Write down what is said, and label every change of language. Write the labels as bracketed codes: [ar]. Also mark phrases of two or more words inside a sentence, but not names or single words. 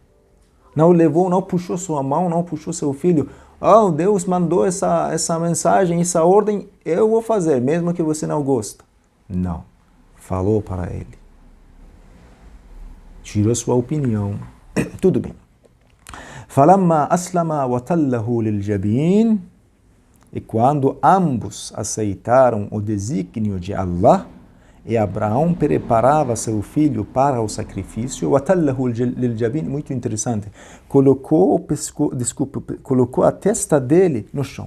[pt] Não levou, não puxou sua mão, não puxou seu filho. Oh, Deus mandou essa mensagem, essa ordem, eu vou fazer, mesmo que você não goste. Não. Falou para ele. Tirou sua opinião. Tudo bem. [ar] فَلَمَّا أَسْلَمَا وَتَلَّهُ لِلْجَبِينِ. [pt] E quando ambos aceitaram o desígnio de Allah, e Abraão preparava seu filho para o sacrifício, muito interessante, colocou a testa dele no chão.